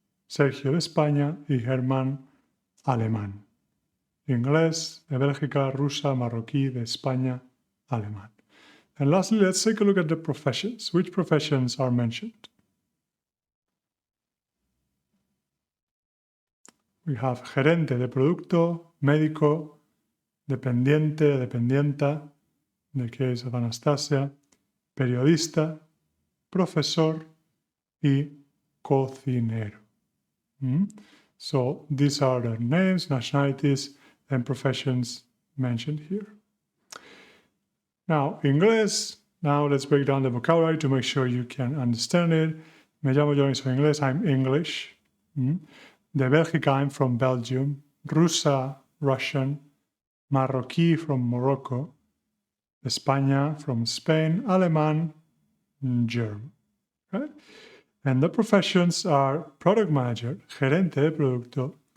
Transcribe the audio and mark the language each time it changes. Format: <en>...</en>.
<es>Sergio de España y Germán alemán. Inglés, de Bélgica, rusa, marroquí, de España, alemán.</es> <en>And lastly, let's take a look at the professions. Which professions are mentioned? We have</en> <es>gerente de producto, médico, dependiente, dependienta,</es> <en>in the case of Anastasia,</en> <es>periodista, profesor, y cocinero.</es> <en>So these are the names, nationalities, and professions mentioned here. Now, English. Now let's break down the vocabulary to make sure you can understand it.</en> <es>Me llamo Johnny, soy inglés,</es> <en>I'm English.</en> <es>De Bélgica,</es> <en>I'm from Belgium. Rusa, Russian. Marroquí, from Morocco. España, from Spain. Alemán, German. Right? And the professions are product manager, gerente de producto.</en>